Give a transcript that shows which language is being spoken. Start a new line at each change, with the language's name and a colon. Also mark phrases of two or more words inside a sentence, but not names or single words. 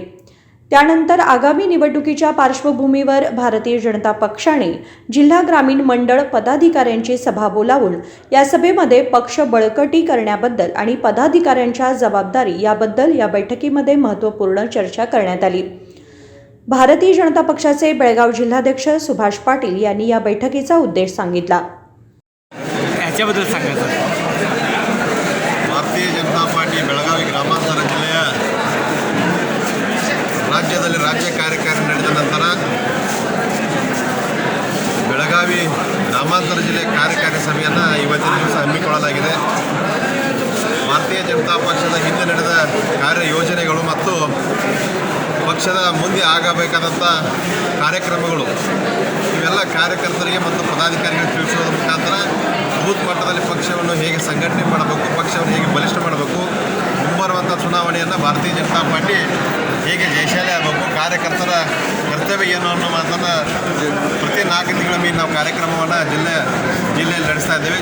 Marathi: त्यानंतर आगामी निवडणुकीच्या पार्श्वभूमीवर भारतीय जनता पक्षाने जिल्हा ग्रामीण मंडळ पदाधिकाऱ्यांची सभा बोलावून या सभेमध्ये पक्ष बळकटी करण्याबद्दल आणि पदाधिकाऱ्यांच्या जबाबदारी याबद्दल या बैठकीमध्ये महत्त्वपूर्ण चर्चा करण्यात आली। भारतीय जनता पक्षाचे बेळगाव जिल्हाध्यक्ष सुभाष पाटील यांनी या बैठकीचा उद्देश सांगितला। याच्याबद्दल सांगायचं
Kannada: भारतीय जनता पार्टी ಬೆಳಗಾವಿ ಗ್ರಾಮಾಂತರ ಜಿಲ್ಲೆಯ ರಾಜ್ಯದಲ್ಲಿ ರಾಜ್ಯ ಕಾರ್ಯಕಾರಿಣಿ ನಡೆದ ನಂತರ ಬೆಳಗಾವಿ ಗ್ರಾಮಾಂತರ ಜಿಲ್ಲೆ ಕಾರ್ಯಕಾರಿಣಿ ಸಭೆಯನ್ನು ಇವತ್ತಿನ ದಿವಸ ಹಮ್ಮಿಕೊಳ್ಳಲಾಗಿದೆ। ಭಾರತೀಯ ಜನತಾ ಪಕ್ಷದ ಹಿಂದೆ ನಡೆದ ಕಾರ್ಯಯೋಜನೆಗಳು ಮತ್ತು ಪಕ್ಷದ ಮುಂದೆ ಆಗಬೇಕಾದಂಥ ಕಾರ್ಯಕ್ರಮಗಳು ಇವೆಲ್ಲ ಕಾರ್ಯಕರ್ತರಿಗೆ ಮತ್ತು ಪದಾಧಿಕಾರಿಗಳಿಗೆ ತಿಳಿಸುವುದರ ಮುಖಾಂತರ ಬೂತ್ ಮಟ್ಟದಲ್ಲಿ ಪಕ್ಷವನ್ನು ಹೇಗೆ ಸಂಘಟನೆ ಮಾಡಬೇಕು, ಪಕ್ಷವನ್ನು ಹೇಗೆ ಬಲಿಷ್ಠ ಮಾಡಬೇಕು, ಮುಂಬರುವಂಥ ಚುನಾವಣೆಯನ್ನು ಭಾರತೀಯ ಜನತಾ ಪಾರ್ಟಿ ಹೇಗೆ ಜಯಶಾಲಿ ಆಗಬೇಕು, ಕಾರ್ಯಕರ್ತರ ಕರ್ತವ್ಯ ಏನು ಅನ್ನೋ ಮಾತನ್ನು ಪ್ರತಿ 4 ತಿಂಗಳ ಮೇಲೆ ನಾವು ಕಾರ್ಯಕ್ರಮವನ್ನು ಜಿಲ್ಲೆಯಲ್ಲಿ ನಡೆಸ್ತಾ ಇದ್ದೇವೆ।